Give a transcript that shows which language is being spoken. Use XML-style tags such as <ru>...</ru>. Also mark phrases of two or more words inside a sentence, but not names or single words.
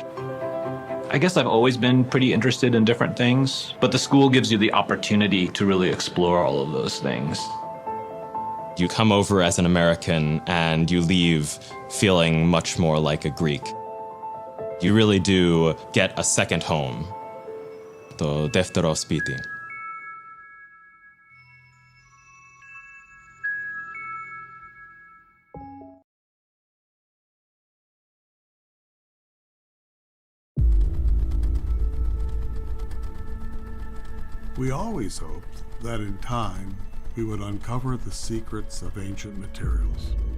<en>I guess I've always been pretty interested in different things, but the school gives you the opportunity to really explore all of those things. You come over as an American and you leave feeling much more like a Greek. You really do get a second home.</en> <el>Το δεύτερο σπίτι.</el> <en>We always hoped that in time we would uncover the secrets of ancient materials,</en>